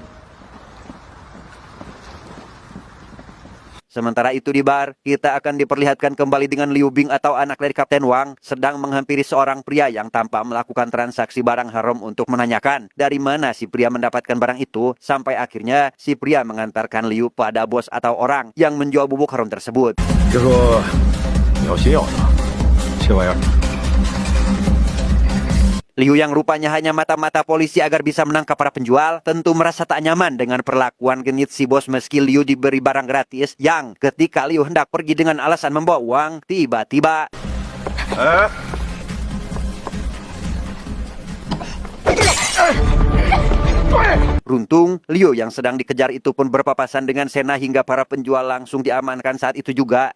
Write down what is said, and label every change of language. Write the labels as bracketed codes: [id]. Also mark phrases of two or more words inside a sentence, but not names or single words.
[id] Sementara itu di bar, kita akan diperlihatkan kembali dengan Liu Bing atau anak dari Kapten Wang sedang menghampiri seorang pria yang tampak melakukan transaksi barang haram untuk menanyakan dari mana si pria mendapatkan barang itu, sampai akhirnya si pria mengantarkan Liu pada bos atau orang yang menjual bubuk haram tersebut. [zh] 就说你要先要它，这玩意儿 [id] Liu yang rupanya hanya mata-mata polisi agar bisa menangkap para penjual, tentu merasa tak nyaman dengan perlakuan genit si bos meski Liu diberi barang gratis yang ketika Liu hendak pergi dengan alasan membawa uang, tiba-tiba beruntung, Liu yang sedang dikejar itu pun berpapasan dengan Sena hingga para penjual langsung diamankan saat itu juga.